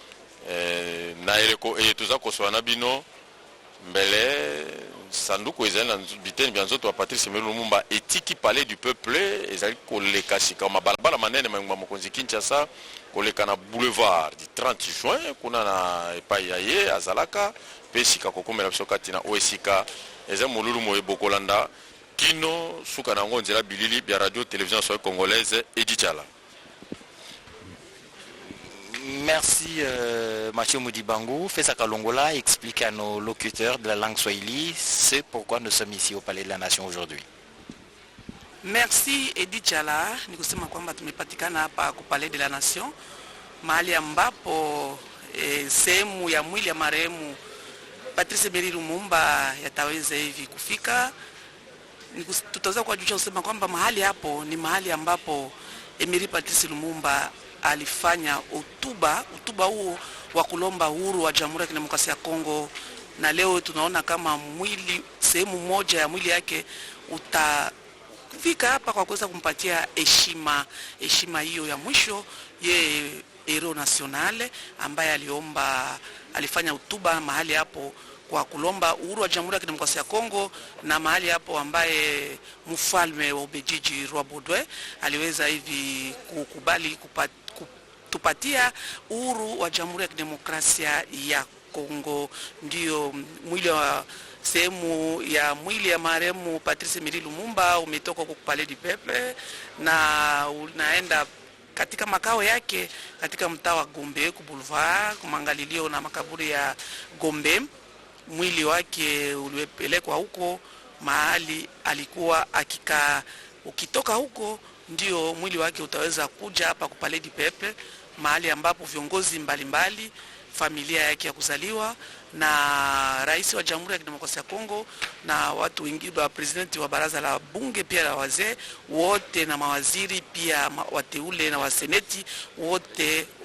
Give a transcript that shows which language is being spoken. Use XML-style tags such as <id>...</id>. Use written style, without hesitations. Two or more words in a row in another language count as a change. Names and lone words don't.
<ln>na eleko toza koswana bino mbele sanduku ezali na biteni bya nzoto wa Patrice Emery Lumumba etiki Palais du Peuple ezali koleka sika mabalabala manene mangwa mokonzi Kinshasa koleka na boulevard du 30 juin kuna na epai ya ye azalaka pe sika kokomela biso kati na oesika eza molulu moye bokolanda kino suka na ngo nzela bilili bya radio télévision congolaise Edichala.</ln> <fr>Merci Mathieu Moudibangou. Fessa Kalongola explique à nos locuteurs de la langue swahili c'est pourquoi nous sommes ici au Palais de la Nation aujourd'hui.</fr> <sw>Merci Edichala, ni kusema kwamba tumepatikana hapa kwa Palais de la Nation, mahali ambapo sehemu ya mwili ya marehemu Patrice Emery Lumumba yataweza hivi kufika. Tutaweza kuwajulisha kusema kwamba mahali hapo ni mahali ambapo Emery Patrice Lumumba alifanya hotuba huo wa kulomba uhuru wa Jamhuri ya Kidemokrasia ya Kongo, na leo tunaona kama mwili sehemu moja ya mwili yake utafika hapa kwa kuweza kumpatia heshima hiyo ya mwisho ye hero nationale ambaye alifanya hotuba mahali hapo kwa kulomba uhuru wa Jamhuri ya Kidemokrasia ya Kongo, na mahali hapo ambaye mfalme wa Ubelgiji roi Baudouin aliweza hivi kukubali tupatia uhuru wa Jamhuri ya Kidemokrasia ya Kongo. Ndio mwili wa sehemu ya mwili ya marehemu Patrice Emery Lumumba umetoka kwa Palais du Peuple na unaenda katika makao yake katika mtaa wa Gombe ku boulevard kumangalilio na makaburi ya Gombe. Mwili wake ulipelekwa huko mahali alikuwa akikaa. Ukitoka huko ndio mwili wake utaweza kuja hapa ku Palais du Peuple, mahali ambapo viongozi mbalimbali, familia yake ya kuzaliwa, na rais wa Jamhuri ya Kidemokrasia ya Kongo na watu wengine wa presidenti wa baraza la bunge pia la wazee wote na mawaziri pia wateule na waseneti wote</sw>